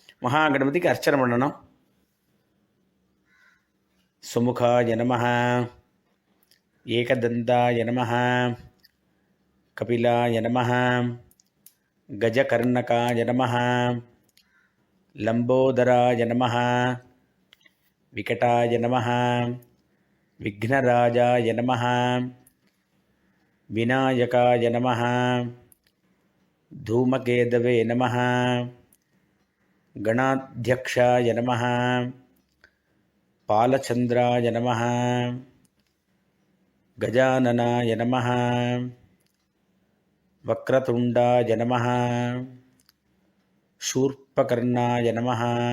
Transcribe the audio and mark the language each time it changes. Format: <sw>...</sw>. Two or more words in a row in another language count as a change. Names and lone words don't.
<ta>மகாகணபதிக்கு அர்ச்சனை பண்ணணும்.</ta> <sa>सुमुखाय नमः, एकदन्ताय नमः, कपिलाय नमः, गजकर्णकाय नमः, लम्बोदराय नमः, विकटाय नमः, विघ्नराजाय नमः, विनायकाय नमः, धूमकेतवे नमः, गणाध्यक्षाय नमः, पालचन्द्राय नमः, गजाननाय नमः, वक्रतुण्डाय नमः, शूर्पकर्णाय नमः,</sa>